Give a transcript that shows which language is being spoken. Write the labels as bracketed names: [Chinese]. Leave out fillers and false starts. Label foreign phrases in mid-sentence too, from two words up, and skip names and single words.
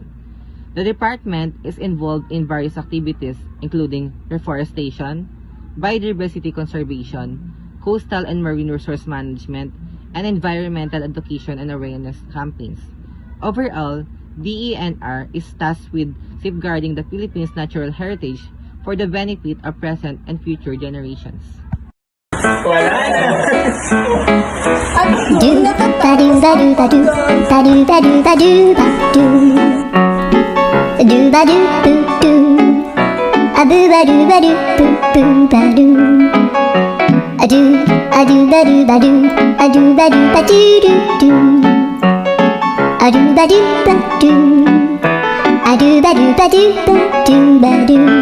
[English] The department is involved in various activities including reforestation, biodiversity conservation, coastal and marine resource management, and environmental education and awareness campaigns. Overall, DENR is tasked with safeguarding the Philippines' natural heritage for the benefit of present and future generations. Do ba do ba do ba do ba do ba do ba do ba do ba do boo do a boo ba do ba do boo boo ba do a do ba do ba do a do ba do ba do do do a do ba do ba do a do ba do ba do ba do ba do